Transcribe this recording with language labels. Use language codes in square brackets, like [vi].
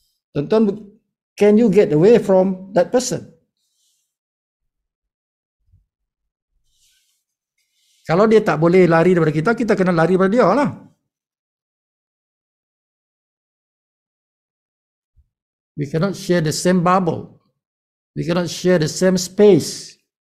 [ms] Tuan-tuan, [en] can you get away from that person? [ms] Kalau dia tak boleh lari daripada kita, kita kena lari daripada dia lah. [en] We cannot share the same bubble. We cannot share the same space.